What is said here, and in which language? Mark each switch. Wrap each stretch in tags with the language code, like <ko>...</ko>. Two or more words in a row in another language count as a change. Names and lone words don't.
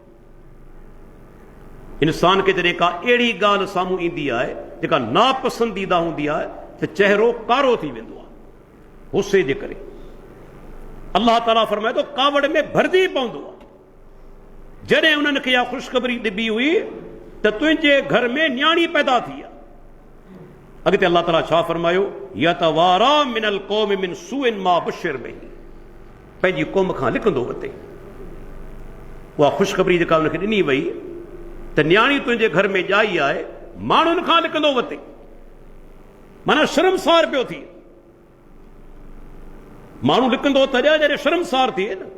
<sd>इंसान खे जॾहिं का अहिड़ी ॻाल्हि साम्हूं ईंदी आहे जेका नापसंदीदा हूंदी आहे त चहिरो कारो थी वेंदो आहे गुस्से जे करे। अल्लाह ताला फरमाए थो कावड़ में भरिजी पवंदो आहे। जॾहिं उन्हनि खे इहा ख़ुशख़बरी ॾिबी हुई त तुंहिंजे घर में न्याणी पैदा थी आहे। अॻिते अल्लाह ताला छा फरमायो,</sd> <ar>يتوارى من القوم من سوء ما بشر به,</ar> <sd>पंहिंजी क़ौम खां लिकंदो वते। उहा ख़ुशख़बरी जेका उनखे ॾिनी वई त न्याणी तुंहिंजे घर में ॼाई आहे, माण्हुनि खां लिकंदो वते, माना शर्मसार पियो थिए। माण्हू लिकंदो त जॾहिं शर्मसार थिए न।</sd>